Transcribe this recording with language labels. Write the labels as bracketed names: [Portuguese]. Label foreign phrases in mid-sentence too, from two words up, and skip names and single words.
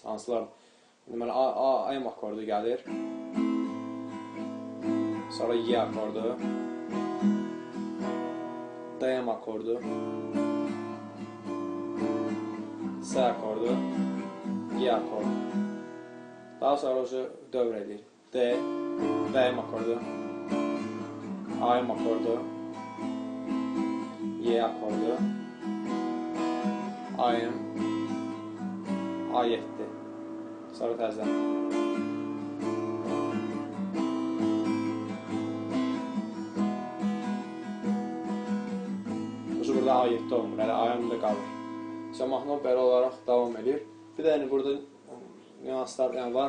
[Azerbaijani] Hansılar? Deməli, AM akordu gəlir. Sonra Y akordu. DM akordu, C akordu, G akordu. Daha sonra dövr edir. D, DM akordu, AM akordu, Y akordu, AM, A7. Sonra təzədən. Burada A7 olmur, hələ AM-da qalır. Mahnı belə olaraq davam edir. Bir də burada nüanslar var.